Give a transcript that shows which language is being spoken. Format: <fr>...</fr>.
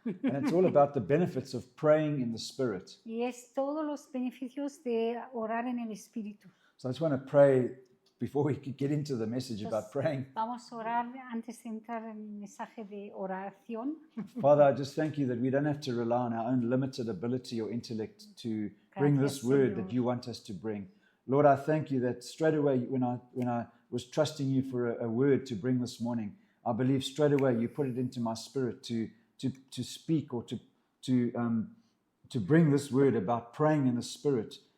<en>And it's all about the benefits of praying in the Spirit.</en> <es>Y es todos los beneficios de orar en el Espíritu.</es> <en>So I just want to pray before we get into the message about</en> <es>Entonces,</es> <en>praying.</en> <es>vamos a orar antes de entrar en el mensaje de oración.</es> <en>Father, I just thank you that we don't have to rely on our own limited ability or intellect to bring this</en> <es>Gracias,</es> <en>word</en> <es>Señor.</es> <en>that you want us to bring. Lord, I thank you that straight away when I was trusting you for a word to bring this morning, I believe straight away you put it into my spirit to speak or to bring this word about praying in the Spirit.</en>